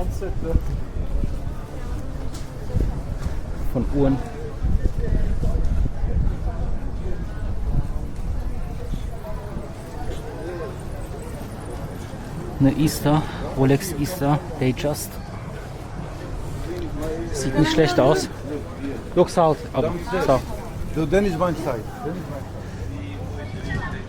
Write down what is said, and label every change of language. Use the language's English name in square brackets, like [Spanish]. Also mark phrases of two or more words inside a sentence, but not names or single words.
[German] Von Uhren. Eine Easter, Rolex Easter Datejust. Sieht nicht schlecht aus. [Turkish] Yok sağ ol abi. Sağ ol. Deniz Bank side.